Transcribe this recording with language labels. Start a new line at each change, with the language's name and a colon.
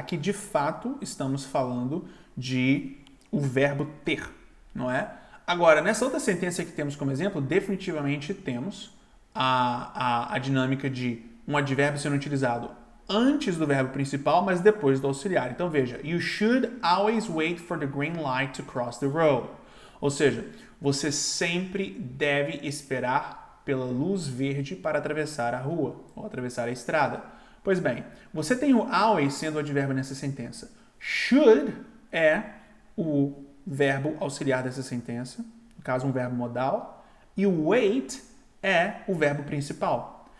Portuguese: Aqui de fato estamos falando de o verbo ter, não é? Agora, nessa outra sentença que temos como exemplo, definitivamente temos a dinâmica de um advérbio sendo utilizado antes do verbo principal, mas depois do auxiliar. Então veja,
English: you should always wait for the green light to cross the road.
Portuguese: Ou seja, você sempre deve esperar pela luz verde para atravessar a rua ou atravessar a estrada. Pois bem, você tem o always sendo o advérbio nessa sentença. Should é o verbo auxiliar dessa sentença, no caso um verbo modal, e o wait é o verbo principal.